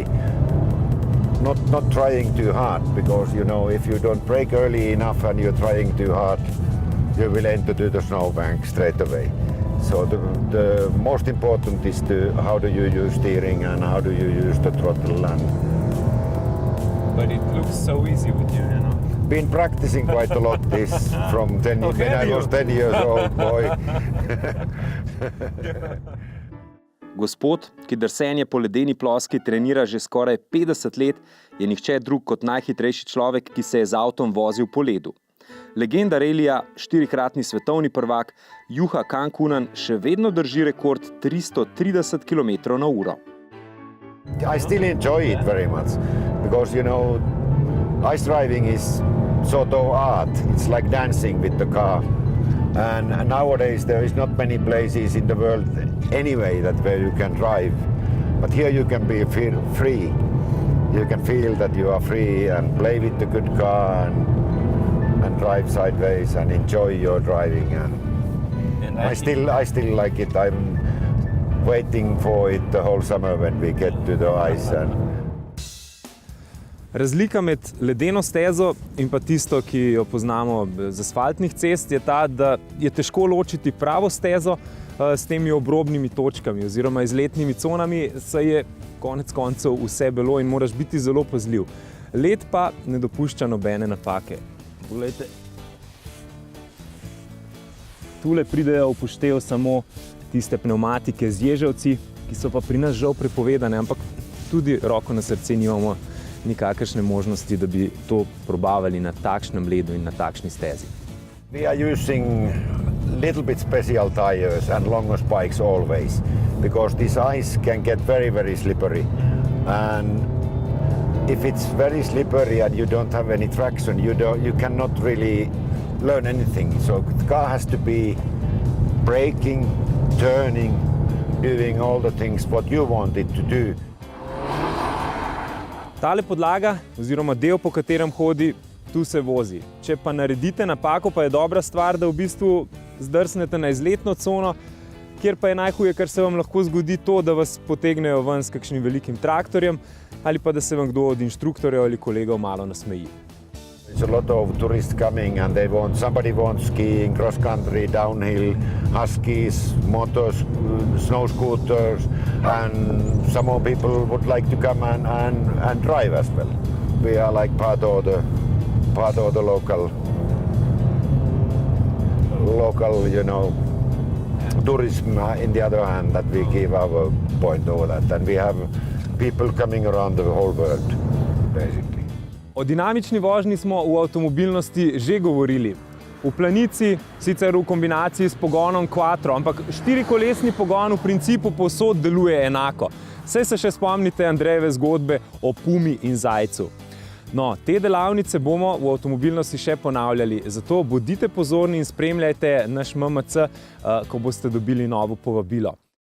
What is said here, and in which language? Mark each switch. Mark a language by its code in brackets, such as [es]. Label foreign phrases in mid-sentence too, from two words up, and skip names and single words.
[en] Not trying too hard, because you know if you don't brake early enough and you're trying too hard, you will enter to the snowbank straight away. So the most important is how do you use steering and how do you use the throttle. But it looks so easy with you, you know. Been practicing quite a lot this from when I was 10 years old boy. [sl] Gospod, ki drsenje po ledeni ploski trenira že skoraj 50 let, je nihče drug kot najhitrejši človek, ki se je z avtom vozil po ledu. Legenda relija, 4-kratni svetovni prvak, Juha Kankkunen še vedno drži rekord 330 km/h. [en] I still enjoy it very much because, you know, ice driving is sort of art. It's like dancing with the car. And nowadays there is not many places in the world anyway where you can drive. But here you can be free. You can feel that you are free and play with the good car and drive sideways and enjoy your driving. And I still like it. I'm waiting for it the whole summer when we get to the ice. [sl] Razlika med ledeno stezo in pa tisto, ki jo poznamo z asfaltnih cest, je ta, da je težko ločiti pravo stezo s temi obrobnimi točkami oziroma izletnimi conami, saj je konec koncev vse belo in moraš biti zelo pazljiv. Led pa ne dopušča nobene napake. Poglejte. Tule pridejo v upoštev samo tiste pnevmatike z ježevci, ki so pa pri nas žal prepovedane, ampak tudi roko na srce nimamo nikakršne možnosti, da bi to probavali na takšnem ledu in na takšni stezi. [en] We are using little bit special tires and longer spikes always, because this ice can get very, very slippery. And if it's very slippery and you don't have any traction, you cannot really learn anything. So the car has to be braking, turning, doing all the things what you want it to do. [sl] Tale podlaga, oziroma del, po katerem hodi, tu se vozi. Če pa naredite napako, pa je dobra stvar, da v bistvu zdrsnete na izletno cono, kjer pa je najhuje, kar se vam lahko zgodi to, da vas potegnejo ven s kakšnim velikim traktorjem ali pa da se vam kdo od inštruktorjev ali kolegov malo nasmeji. [en] There's a lot of tourists coming and somebody wants skiing, cross country, downhill, huskies, motors, snow scooters, and some more people would like to come and drive as well. We are like part of the local, you know, tourism. In the other hand, that we give our point over that, and we have people coming around the whole world, basically. [sl] O dinamični vožnji smo v avtomobilnosti že govorili. V planici, sicer v kombinaciji s pogonom quattro, ampak 4-kolesni pogon v principu povsod deluje enako. Saj se še spomnite Andrejeve zgodbe o pumi in zajcu. No, te delavnice bomo v avtomobilnosti še ponavljali, zato bodite pozorni in spremljajte naš MMC, ko boste dobili novo povabilo.